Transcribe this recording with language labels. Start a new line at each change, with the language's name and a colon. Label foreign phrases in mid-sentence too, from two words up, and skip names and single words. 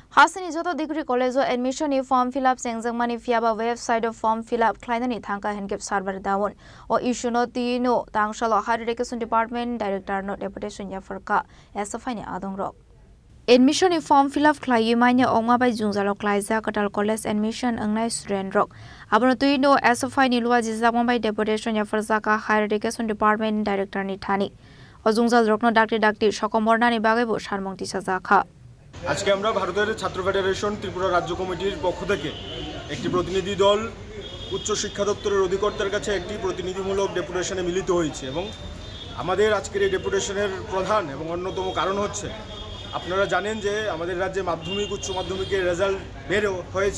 Kok Borok: Hasani joto
English: degree college admission
Kok Borok: ni
English: form fill up
Kok Borok: sengjangmani fiaba website of form fill up khlainani thangka henkep
English: server down
Kok Borok: o issue no tino tangshalo
English: higher education department director
Kok Borok: no deputation yafarka SFI ni adongrok admission ni
English: form fill up
Kok Borok: khlai maina ongma bai jungjalo klaija katal
English: college admission
Kok Borok: angnai student rok abono tino SFI ni luwa jizamon bai deputation yafarka ka
English: higher education department director
Kok Borok: ni thani o jungjal rokno dakti sokomorna ni bagai bo sarmong tisajaka kha
Bangla: আজকে আমরা ভারতের ছাত্র ফেডারেশন ত্রিপুরা রাজ্য কমিটির পক্ষ থেকে একটি প্রতিনিধি দল উচ্চ শিক্ষা দপ্তরের অধিকর্তার কাছে একটি প্রতিনিধিমূলক ডেপুটেশনে মিলিত হয়েছে এবং আমাদের আজকের এই ডেপুটেশনের প্রধান এবং অন্যতম কারণ হচ্ছে আপনারা জানেন যে আমাদের রাজ্যে মাধ্যমিক উচ্চ মাধ্যমিকের রেজাল্ট বের হয়েছে।